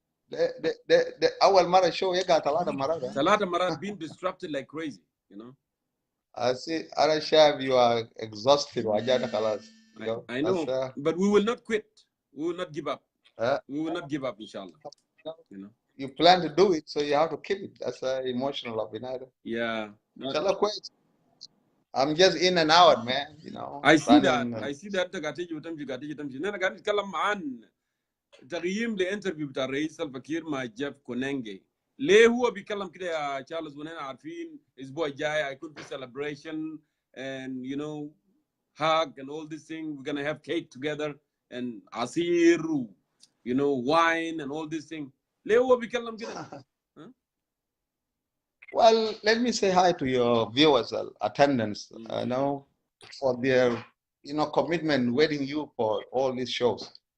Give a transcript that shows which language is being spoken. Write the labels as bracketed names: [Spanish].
[Arabic] The أول مرة show يقع 3 مرات. [English] 3 مرات being distracted like crazy, you know. I see. [Arabic] أنا شايف [English] you are exhausted [Arabic] وعجانة خلاص. [English] I know, but we will not quit. We will not give up. We will not give up, inshallah. You know. You plan to do it, so you have to keep it. That's emotional of it. Yeah. Inshallah, quit. I'm just in and out, man. You know. I see that. I see that. [Arabic] أنا قاعد نتكلم عن تقييم لانترفيو بتاع الرئيس سلفا كير مع جيف كونانجي. ليه هو بيتكلم كده يا تشارلز؟ ونحن عارفين الاسبوع الجاي هيكون في [English] celebration and you know hug and all this thing. We're gonna have cake together and عصير you know wine and all this thing. [Arabic] ليه هو بيتكلم كده؟ [English] Well, let me say hi to your viewers, attendance, for their, commitment waiting you for all these shows.